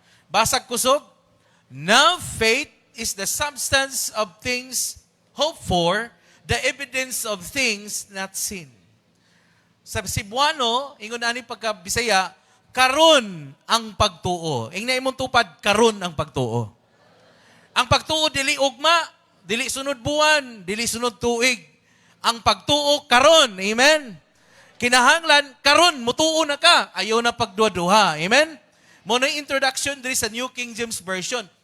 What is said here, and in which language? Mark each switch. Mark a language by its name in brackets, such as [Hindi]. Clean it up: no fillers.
[Cebuano] Basag kusog, [English] now faith is the substance of things hoped for, the evidence of things not seen. [Cebuano] Sa Cebuano, ingon ani pagka Bisaya, karon ang pagtuo. Ingna imong tupad, karon ang pagtuo. Ang pagtuo dili ugma, dili sunod buwan, dili sunod tuig. Ang pagtuo karon, amen? Kinahanglan, karon, mutuo na ka. Ayaw na pagduha-duha, amen? Muna yung introduction diri sa New King James Version.